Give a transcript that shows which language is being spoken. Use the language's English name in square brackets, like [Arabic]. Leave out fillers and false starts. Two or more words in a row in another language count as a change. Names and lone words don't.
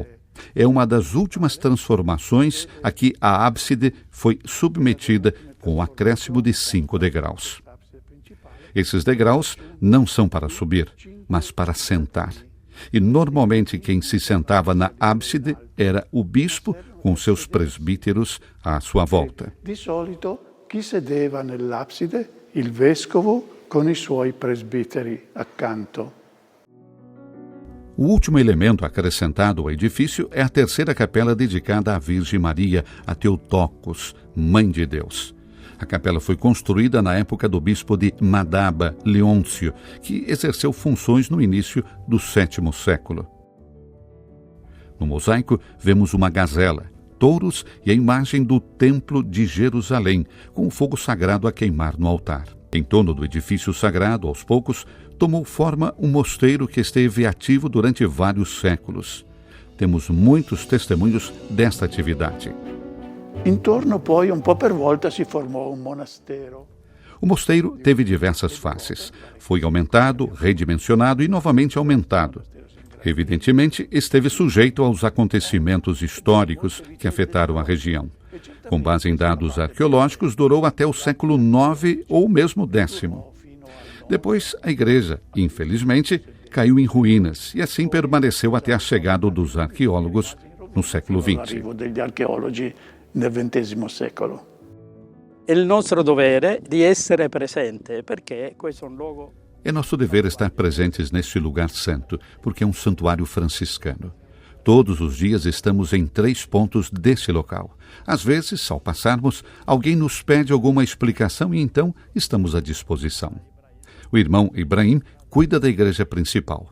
[Portuguese] É uma das últimas transformações a que a ábside foi submetida com o acréscimo de 5 degraus. Esses degraus não são para subir, mas para sentar. E normalmente quem se sentava na ábside era o bispo com seus presbíteros à sua volta. [Italian] Di solito chi sedeva nell'abside? Il vescovo con i suoi presbiteri accanto. [Portuguese] O último elemento acrescentado ao edifício é a 3ª capela dedicada à Virgem Maria, a Theotokos, Mãe de Deus. A capela foi construída na época do bispo de Madaba, Leôncio, que exerceu funções no início do 7º século. No mosaico, vemos uma gazela, touros e a imagem do Templo de Jerusalém, com o fogo sagrado a queimar no altar. Em torno do edifício sagrado, aos poucos, tomou forma um mosteiro que esteve ativo durante vários séculos. Temos muitos testemunhos desta atividade. [Italian] Intorno poi, un po' per volta, si formò un monastero. [Portuguese] O mosteiro teve diversas faces. Foi aumentado, redimensionado e novamente aumentado. Evidentemente, esteve sujeito aos acontecimentos históricos que afetaram a região. Com base em dados arqueológicos, durou até o século IX ou mesmo X. Depois, a igreja, infelizmente, caiu em ruínas e assim permaneceu até a chegada dos arqueólogos no século XX. [Italian] Il nostro dovere di essere presente, perché questo è un luogo. [Portuguese] É nosso dever estar presentes neste lugar santo, porque é um santuário franciscano. Todos os dias estamos em 3 pontos desse local. Às vezes, ao passarmos, alguém nos pede alguma explicação e então estamos à disposição. O irmão Ibrahim cuida da igreja principal.